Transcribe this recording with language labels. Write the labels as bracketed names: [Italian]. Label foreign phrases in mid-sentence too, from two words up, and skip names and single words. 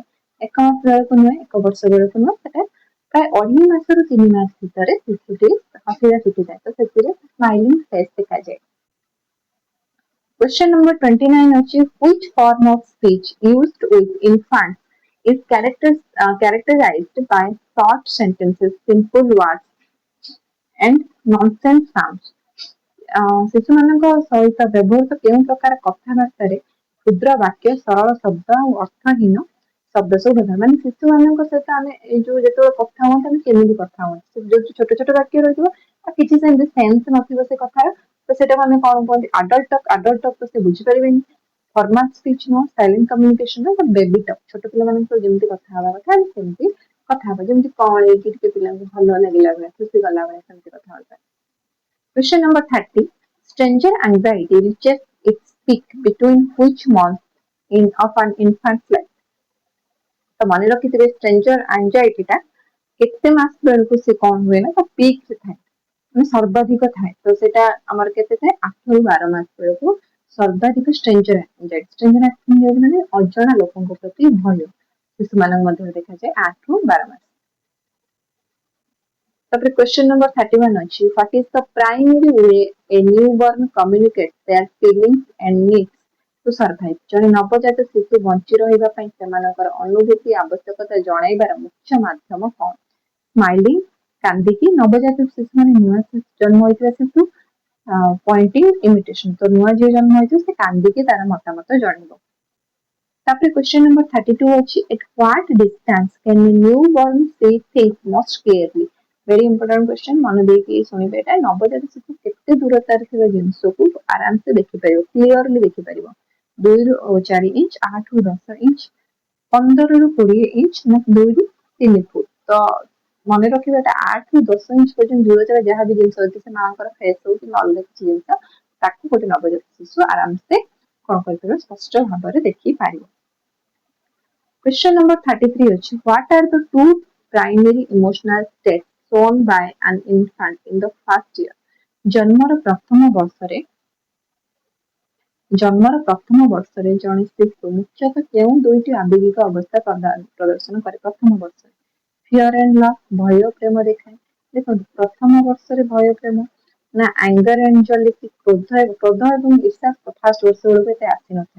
[Odia] 1 ମାସ ବେଳକୁ ନୁହେଁ, 1 ବର୍ଷ ବେଳକୁ ନୁହେଁ, ସେଟା ପ୍ରାୟ 2.5 ମାସରୁ 3 ମାସ ଭିତରେ ଶିଶୁଟି ହସିବା ଶିଖିଥାଏ, ତ ସେଥିରେ [English] smiling face [Odia] ଦେଖାଯାଏ। [English] Question number 29 ଅଛି, which form of speech used with infants is characterized by short sentences, simple words and nonsense sounds? [Odia] ଶିଶୁମାନଙ୍କ ସହିତ ବ୍ୟବହୃତ କେଉଁ ପ୍ରକାର କଥାବାର୍ତ୍ତାରେ କ୍ଷୁଦ୍ର ବାକ୍ୟ, ସରଳ ଶବ୍ଦ ଆଉ ଅର୍ଥହୀନ ଶବ୍ଦ ସବୁ ବ୍ୟବହାର? ମାନେ ଶିଶୁମାନଙ୍କ ସହିତ ଆମେ ଏଇ ଯୋଉ ଯେତେବେଳେ କଥା ହୁଅନ୍ତି ଆମେ କେମିତି କଥା ହୁଅନ୍ତି? ଯୋଉ ଛୋଟ ଛୋଟ ବାକ୍ୟ ରହିଥିବ ଆଉ କିଛି ସେମିତି ସେନ୍ସ ନଥିବ ସେ କଥାର, ତ ସେଟାକୁ ଆମେ କଣ କୁହନ୍ତି? [English] adult talk [Odia] ତ ସେ ବୁଝିପାରିବେନି। [English] formal speech [Odia] ନୁହଁ, [English] silent communication, baby talk, [Odia] ଛୋଟ ପିଲାମାନଙ୍କ ଯେମିତି କଥା ହେବା କଥା ଆମେ ସେମିତି କଥା ହବା, ଯେମିତି କଣ ହେଇକି ଟିକେ ପିଲାଙ୍କୁ ଭଲ ଲାଗିଲା ଭଳିଆ, ଖୁସି କଲା ଭଳିଆ ସେମିତି କଥା ହବା। [English] Question number 30. Stranger anxiety reaches its peak between which month of an infant's life? [Odia] ତ ମନେ ରଖିଥିବେ, [English] stranger anxiety [Odia] ଟା କେତେ ମାସ ବେଳକୁ ସେ କଣ ହୁଏ ନା, ତା ପିକ୍ ରେ ଥାଏ, ମାନେ ସର୍ବାଧିକ ଥାଏ। ତ ସେଟା ଆମର କେତେ ଥାଏ? 8 ରୁ 12 ମାସ ବେଳକୁ ସର୍ବାଧିକ [English] stranger anxiety. stranger anxiety [Odia] ମାନେ ଅଜଣା ଲୋକଙ୍କ ପ୍ରତି ଭୟ ଶିଶୁମାନଙ୍କ ମଧ୍ୟରେ ଦେଖାଯାଏ 8 ରୁ 12 ମାସ। [English] ତାପରେ question number 31 ଅଛି, what is the primary way a newborn communicates their feelings and needs to survive? [Odia] ଜଣେ ନବଜାତ ଶିଶୁ ବଞ୍ଚି ରହିବା ପାଇଁ ସେମାନଙ୍କର ଅନୁଭୂତି ଆବଶ୍ୟକତା ଜଣାଇବାର ମୁଖ୍ୟ ମାଧ୍ୟମ କଣ? ସ୍ମାଇଲିଂ, କାନ୍ଦିକି, ନବଜାତ ଶିଶୁ ମାନେ ନୂଆ ଜନ୍ମ ହୋଇଥିବା ଶିଶୁ, [English] pointing, imitation. [Odia] ତ ନୂଆ ଯିଏ ଜନ୍ମ ହୋଇଥିବ ସେ କାନ୍ଦିକି ତାର ମତାମତ ଜଣାଇବ। [English] ତାପରେ question number 32 ଅଛି, at what distance can a newborn see things most clearly? Very important question, [Odia] ମନେ ଦେଇକି ଶୁଣିବେ ଏଟା। ନବଜାତ ଶିଶୁ କେତେ ଦୂରତାରେ ଥିବା ଜିନିଷକୁ ଆରାମସେ ଦେଖିପାରିବ, କ୍ଲିୟରଲି ଦେଖିପାରିବ? 2 ରୁ 4 ଇଞ୍ଚ, 8 ରୁ 10 ଇଞ୍ଚ, 15 ରୁ 20 ଇଞ୍ଚ, ନା 2 ରୁ 3 ଫୁଟ? ତ ମନେ ରଖିବା, ଏଟା 8 ରୁ 10 ଇଞ୍ଚ ପର୍ଯ୍ୟନ୍ତ ଦୂରତାର ଯାହା ବି ଜିନିଷ ଅଛି, ସେ ମାଙ୍କର ଫେସ୍ ହଉ କିମ୍ବା ଅଲଗା କିଛି ଜିନିଷ, ତାକୁ ଗୋଟେ ନବଜାତ ଶିଶୁ ଆରାମସେ କଣ କରିପାରିବ? ସ୍ପଷ୍ଟ ଭାବରେ ଦେଖିପାରିବ। [English] Question number 33 ଅଛି, what are the two primary emotional states shown by an infant in the first year? [Odia] ଜନ୍ମର ପ୍ରଥମ ବର୍ଷରେ ଜଣେ ଶିଶୁ ମୁଖ୍ୟତଃ କେଉଁ 2ଟି ଆବେଗିକ ଅବସ୍ଥା ପ୍ରଦର୍ଶନ କରେ? ପ୍ରଥମ ବର୍ଷରେ [English] fear and love, [Odia] ଭୟ ପ୍ରେମ ଦେଖାଏ। ଦେଖନ୍ତୁ, ପ୍ରଥମ ବର୍ଷରେ ଭୟ ପ୍ରେମ, ନା [English] anger and jealousy, [Odia] କ୍ରୋଧ ଏବଂ ଈର୍ଷା ଫାର୍ଷ୍ଟ ବର୍ଷ ବେଳକୁ ଏତେ ଆସିନଥାଏ।